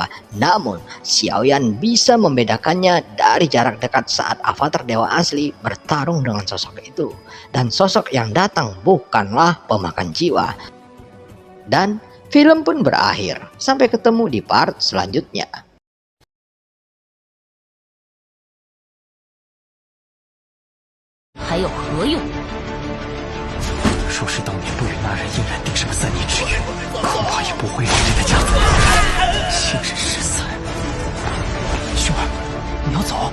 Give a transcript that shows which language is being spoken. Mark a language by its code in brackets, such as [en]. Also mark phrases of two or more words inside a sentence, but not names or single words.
[id] Namun, Xiaoyan bisa membedakannya dari jarak dekat saat avatar dewa asli bertarung dengan sosok itu. Dan sosok yang datang bukanlah pemakan jiwa. Dan film pun berakhir. Sampai ketemu di part selanjutnya. [zh] 还有何用？若是当年不与那人硬然定上3年之约，恐怕也不会让人的家族亲人失散。兄儿，你要走？